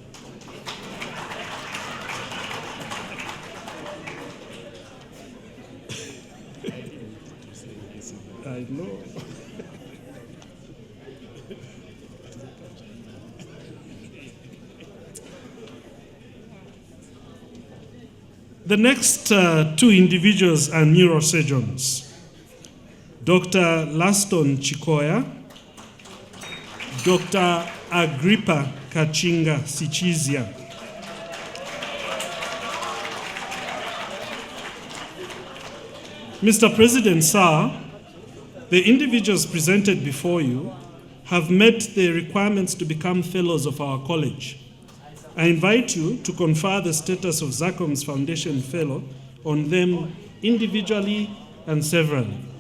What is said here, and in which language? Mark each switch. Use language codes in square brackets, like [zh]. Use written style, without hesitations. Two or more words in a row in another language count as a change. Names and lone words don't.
[en] I know. The next two individuals are neurosurgeons. Dr. Laston Chikoya, Dr. Agrippa Kachinga Sichizia. Mr. President, sir, the individuals presented before you have met the requirements to become fellows of our college. I invite you to confer the status of ZACOMS Foundation Fellow on them individually and severally.